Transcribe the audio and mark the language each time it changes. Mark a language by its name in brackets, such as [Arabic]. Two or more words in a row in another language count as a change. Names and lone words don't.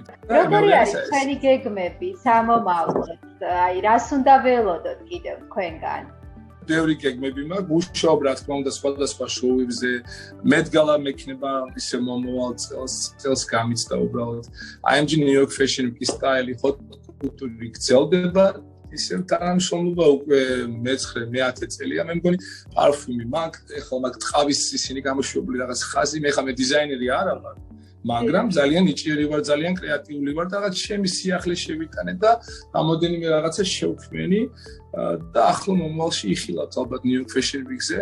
[Georgian] როგორი არის თქვენი გეგმები სამომავლოდ? აი, რას უნდა ველოდოთ კიდევ თქვენგან? ბევრი გეგმები მაქვს, მუშაობ რა თქმა უნდა სხვადასხვა შოუებზე, მედგალა მექნება ისე მომავალ წელს გამიცდა უბრალოდ. IMG New York Fashion Week-ის სტაილი, [English] hot culture [Georgian] გრძელდება, ისე თანამშრომლობა უკვე მე-9-10 წელია, მე მგონი პარფუმი მაქვს, ეხლა მაქვს ტყავის ისინი გამოშვებული რაღაც ხაზი, მე ხა მე დიზაინერი არა ვარ. მაგრამ ძალიან იჭიერი ვარ, ძალიან კრეატიული ვარ და რაღაც ჩემი სიახლე შევიტანე და რამოდენიმე რაღაცა შევქმენი და ახლო მომავალში იხილავთ ალბათ New York Fashion Week-ზე.